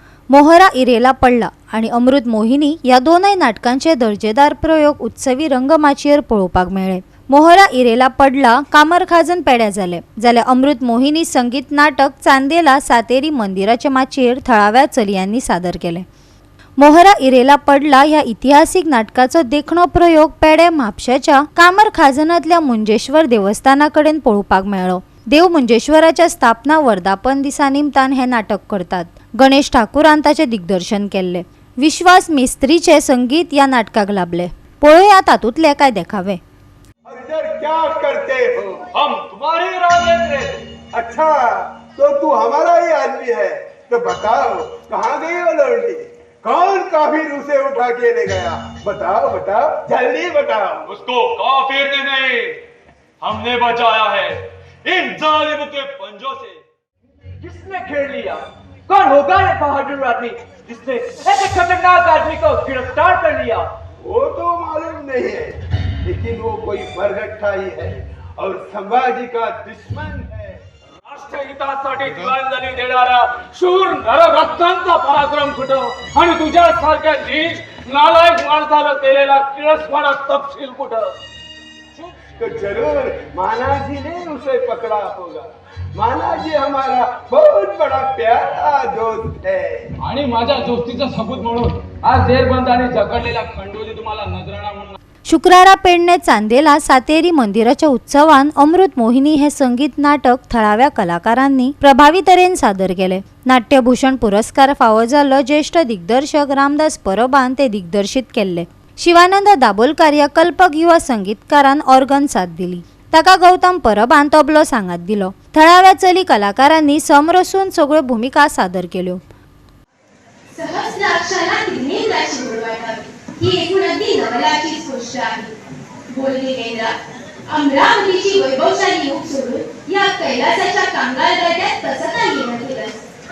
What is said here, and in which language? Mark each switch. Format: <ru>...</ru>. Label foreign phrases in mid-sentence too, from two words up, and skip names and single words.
<kok>मोहरा इरेला पडला आणि अमृत मोहिनी या दोनही नाटकांचे दर्जेदार प्रयोग उत्सवी रंगमाचयेर पळोवपाक मेळ्ळे। मोहरा इरेला पडला कामर खाजन पेड्या जाल्यार अमृत मोहिनी संगीत नाटक चांदेला सातेरी मंदिराच्या माचयेर थळाव्या चलयांनी सादर केले। मोहरा इरेला पडला ह्या इतिहासीक नाटकाचो देखणो प्रयोग पेडे म्हापशाच्या कामर खाजनातल्या मुंजेश्वर देवस्थानाकडेन पळोवपाक मेळ्ळो। देव मुंजेश्वराच्या स्थापना वर्धापन दिसा निमतान हे नाटक करतात। गणेश ठाकुरान ताचे दिग्दर्शन केल्ले। विश्वास मेस्त्रीचे संगीत या नाटकाक लाभले। पळोवया तातूंतले काय देखावे।</kok> <hi>इधर क्या करते हो? हम तुम्हारी राह देख रहे थे। अच्छा, तो तू हमारा ही आदमी है। तो बताओ कहाँ गई वो लौंडी? कौन काफिर उसे उठा के ले गया? बताओ बताओ, जल्दी बताओ। उसको काफिर ने नहीं, हमने बचाया है इन जालिमों के पंजों से। किसने खेल लिया? कौन होगा ये बहादुर आदमी जिसने ऐसे खतरनाक आदमी को गिरफ्तार कर लिया? वो तो मालूम नहीं है, लेकिन वो कोई मरहट्टा ही है और संभाजी का दुश्मन है।</hi> <mr>राष्ट्रहितासाठी जीवांजली देणारा शूर नररत्नांचा पराक्रम कुठं आणि तुझ्यासारख्या नीच नालायक माणसाला केलेला तिरस्कार तपशील कुठं?</mr> <hi>तो जरूर मानाजी ने उसे पकड़ा होगा। मानाजी हमारा बहुत बड़ा प्यारा दोस्त है।</hi> <mr>आणि माझ्या दोस्तीचा सबूत म्हणून आज जेरबंद आणि जकडलेला खंडोजी तुम्हाला नजराणा म्हणून</mr> <kok>शुक्रारा पेडणे चांदेला सातेरी मंदिराच्या उत्सवान अमृत मोहिनी हे संगीत नाटक थळाव्या कलाकारांनी प्रभावी तरेन सादर केले। नाट्यभूषण पुरस्कार फावो जाल्लो ज्येष्ठ दिग्दर्शक रामदास परबान ते दिग्दर्शित केले। शिवानंद दाबोलकार या कल्पक युवा संगीतकारान ऑर्गन साथ दिली। ताका गौतम परबान तबलो सांगात दिलो। थळाव्या चली कलाकारांनी समरसून सगळ्यो भूमिका सादर केल्यो।</kok> <mr>सहस्राक्षरात नेमराची उडवाटावी ही एकूण अगदी नवलाचीच गोष्ट आहे। बोलणी केंद्रात अमरावतीची वैभवशाली युग सोडून या कैलासाच्या कांगाल गड्यात कसं काय येणं केलंस?</mr>